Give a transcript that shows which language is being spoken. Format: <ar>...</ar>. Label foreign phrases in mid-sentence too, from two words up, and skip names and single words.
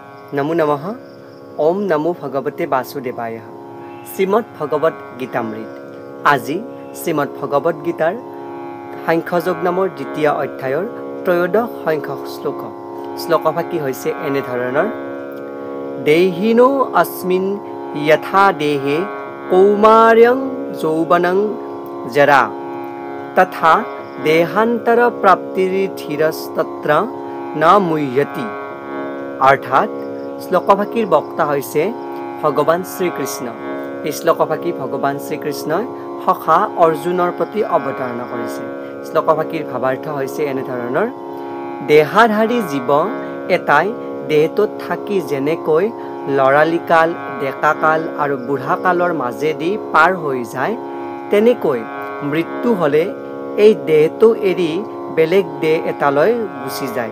<sa>नमो नमः। ओम नमो भगवते वासुदेवाय। श्रीमद् भगवत गीतामृत।</sa> <as>আজি শ্ৰীমদ্ ভগৱত গীতাৰ সাংখ্যযোগ নামৰ দ্বিতীয় অধ্যায়ৰ ত্ৰয়োদশ সংখ্যক শ্লোকভাগী হৈছে এনেধৰণৰ।</as> <sa>দেহিনো अस्मिन् यथा देहे कौमार्यं यौवनं जरा तथा देहान्तर प्राप्तिर्धीरस्तत्र न मुह्यति।</sa> <as>अर्थात শ্লোকভাগীৰ বক্তা হৈছে ভগৱান শ্ৰীকৃষ্ণ। এই শ্লোকভাগী ভগৱান শ্ৰীকৃষ্ণই সখা অৰ্জুনৰ প্ৰতি অৱতাৰণা কৰিছে। শ্লোকভাগীৰ ভাৱাৰ্থ হৈছে এনেধৰণৰ। দেহাধাৰী জীৱ এটাই দেহটোত থাকি যেনেকৈ লৰালিকাল, ডেকাকাল আৰু বুঢ়াকালৰ মাজেদি পাৰ হৈ যায়, তেনেকৈ মৃত্যু হ'লে এই দেহটো এৰি বেলেগ দেহ এটালৈ গুচি যায়।</as>